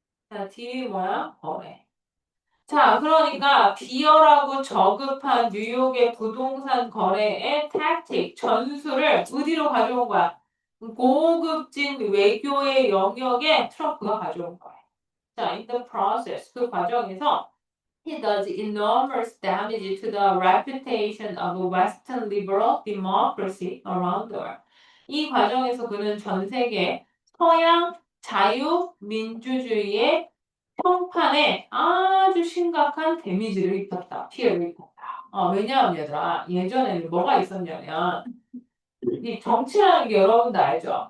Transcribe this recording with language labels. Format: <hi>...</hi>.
<ko>자, D 뭐야? 거래. 자, 그러니까 비열하고 저급한 뉴욕의 부동산 거래의 택틱, 전술을 어디로 가져온 거야? 고급진 외교의 영역에 트럼프가 가져온 거야.</ko> <en>자, in the process,</en> <ko>그 과정에서</ko> <en>he does enormous damage to the reputation of Western liberal democracy around the world.</en> <ko>이 과정에서 그는 전 세계 서양 자유민주주의의 평판에 아주 심각한 데미지를 입혔다. 피해를 입혔다. 왜냐하면 얘들아, 예전에는 뭐가 있었냐면, 이 정치라는 게 여러분도 알죠?</ko>